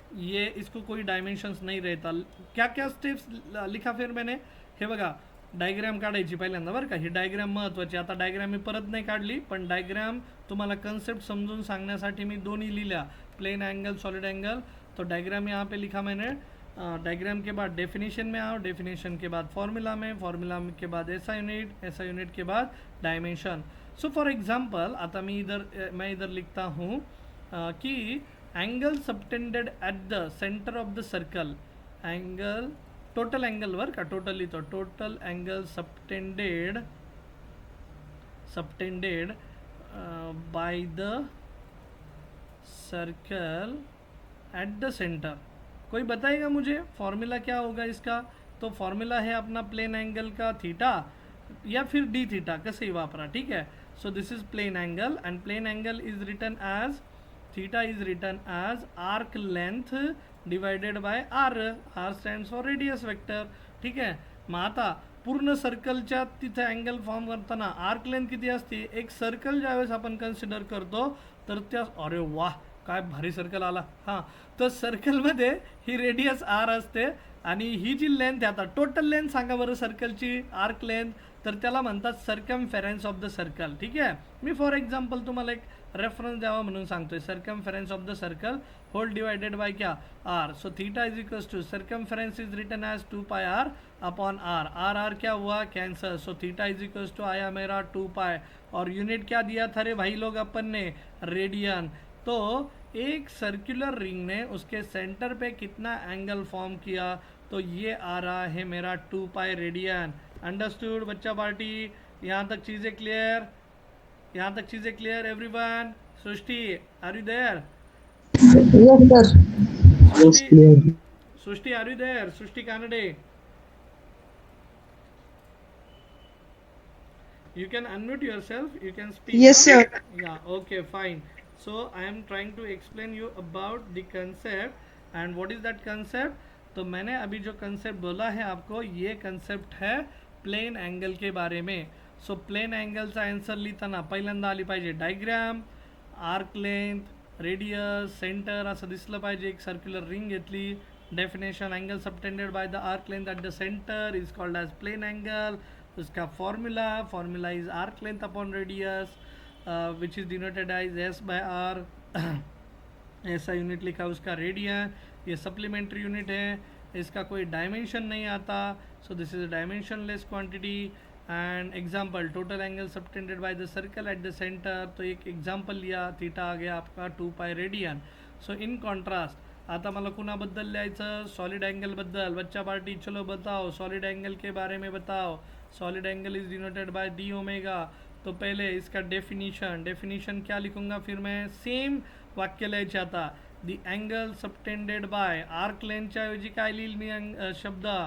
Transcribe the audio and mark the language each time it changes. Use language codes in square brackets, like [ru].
[hi] ये इसको कोई डायमेंशन्स नहीं रहता. क्या क्या स्टेप्स लिखा फिर मैंने, [mr] हे बघा. डायग्रॅम काढायची पहिल्यांदा बरं का. ही डायग्रॅम महत्त्वाची. आता डायग्रॅम मी परत नाही काढली, पण डायग्रॅम तुम्हाला कन्सेप्ट समजून सांगण्यासाठी मी दोन्ही लिहिल्या, प्लेन एंगल, सॉलिड एंगल. [hi] तो डायग्राम यहाँ पे लिखा मैंने. डायग्राम के बाद डेफिनेशन में आओ, डेफिनेशन के बाद फॉर्मूला में, फॉर्मूला के बाद ऐसा यूनिट के बाद डायमेंशन. [en] so for example आता [hi] मैं इधर लिखता हूँ कि [en] Angle subtended at the centre of the circle. Angle, total angle वर का totally, तो total angle subtended by the circle at the centre. [hi] कोई बताएगा मुझे फॉर्मूला क्या होगा इसका? तो फॉर्मूला है अपना प्लेन एंगल का थीटा या फिर डी थीटा, [mr] कसंही वापरा, [hi] ठीक है. [en] So this is plane angle, and plane angle is written as, theta is written as arc length divided by R. R stands for radius vector, [mr] ठीक आहे. मग आता पूर्ण सर्कलच्या तिथे अँगल फॉर्म करताना आर्क लेंथ किती असते? एक सर्कल ज्यावेळेस आपण कन्सिडर करतो तर त्या, अरे वाह काय भारी सर्कल आला. हां, तर सर्कलमध्ये ही रेडियस आर असते, आणि ही जी लेंथ आहे, आता टोटल लेंथ सांगा बरं सर्कलची, आर्क लेंथ, तर त्याला म्हणतात सर्कमफेरन्स ऑफ द सर्कल, ठीक आहे. मी फॉर एक्झाम्पल तुम्हाला एक रेफरन्स द्यावा म्हणून सांगतोय. [en] Circumference of the circle whole divided by क्या? R. So theta is equals to circumference is written as 2πr upon R. R R [hi] क्या हुआ? [en] Cancer. So theta is equals to [hi] आया मेरा 2π, और यूनिट क्या दिया था रे भाई लोग अपन ने? रेडियन. तो एक सर्कुलर रिंग ने उसके सेंटर पे कितना एंगल फॉर्म किया, तो ये आ रहा है मेरा 2 पाई रेडियन। [en] understood [hi] बच्चा पार्टी? यहाँ तक चीज़ें क्लियर? यहाँ तक चीज़ें clear everyone? [en] Srishti, are you there? Yes, sir. Yes, Srishti, clear. Srishti are you there? Srishti Kanade, you can unmute yourself, you can speak. Yes, Huh? sir. Yeah, okay, fine. So I am trying to explain you about the concept. And what is that concept? [hi] तो मैंने अभी जो concept बोला है आपको, ये concept है plane angle के बारे में. [mr] सो प्लेन एंगलचा आन्सर लिहिताना पहिल्यांदा आली पाहिजे diagram, arc length, radius, centre असं दिसलं पाहिजे. एक सर्क्युलर रिंग घेतली. [en] Definition, angle subtended by the arc length at the centre is called as plane angle. उसका formula is arc length upon radius which is denoted as S by R. [hi] ऐसा unit लिखा उसका radian. ये supplementary unit है, इसका कोई dimension नहीं आता. [en] So this is a dimensionless quantity. And example, total angle subtended by the circle at the centre. [hi] तो एक एग्जांपल लिया, थीटा आ गया आपका 2 pi radian. [en] so in contrast [mr] आता मला कुणाबद्दल लिहायचं? सॉलिड एंगलबद्दल. [hi] बच्चा पार्टी चलो बताओ, सॉलिड एंगल के बारे में बताओ. [en] Solid angle is denoted by D omega. [hi] तो पहले इसका डेफिनीशन क्या लिखूंगा फिर मैं? [mr] सेम वाक्य लिहायचे आता. [en] the angle subtended by [mr] arc लेंथच्या ऐवजी काय लिहिल मी शब्द?